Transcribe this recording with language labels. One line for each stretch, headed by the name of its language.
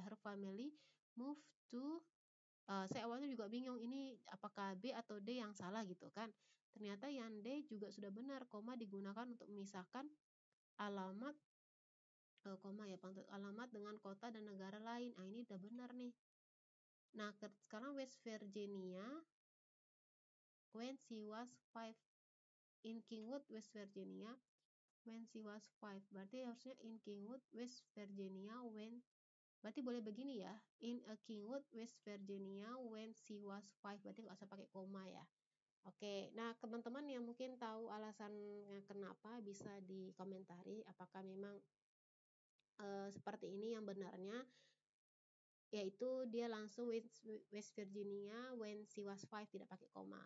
English: Her family moved to
Indonesian: saya awalnya juga bingung ini apakah B atau D yang salah gitu kan. Ternyata yang D juga sudah benar, koma digunakan untuk memisahkan alamat alamat dengan kota dan negara lain. Nah, ini udah benar nih. Nah, sekarang
English: West Virginia when she was 5 in Kingwood, West Virginia when she was 5.
Indonesian: Berarti harusnya
English: in Kingwood, West Virginia when.
Indonesian: Berarti boleh begini ya.
English: In a Kingwood, West Virginia when she was 5.
Indonesian: Berarti nggak usah pakai koma ya. Oke, nah teman-teman yang mungkin tahu alasannya kenapa bisa dikomentari. Apakah memang seperti ini yang benarnya, yaitu dia langsung West Virginia
English: when she was 5
Indonesian: tidak pakai koma.